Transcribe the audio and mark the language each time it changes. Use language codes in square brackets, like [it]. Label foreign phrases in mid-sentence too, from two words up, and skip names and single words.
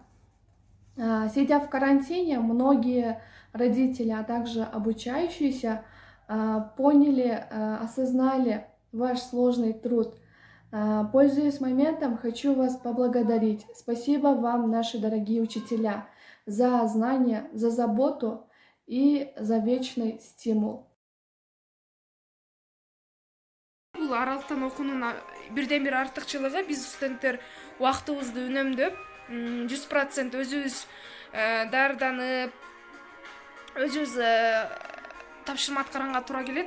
[ru] Сидя в карантине, многие родители, а также обучающиеся, поняли, осознали ваш сложный труд. Пользуясь моментом, хочу вас поблагодарить. Спасибо вам, наши дорогие учителя, за знания, за заботу и за вечный стимул. [ky] Бул аралыктан окуунун бирден бир артыкчылыгы биз студенттер убактыбызды үнөмдөп 100% өзүбүз даярданып, өзүбүз тапшырма аткаранга туура келет.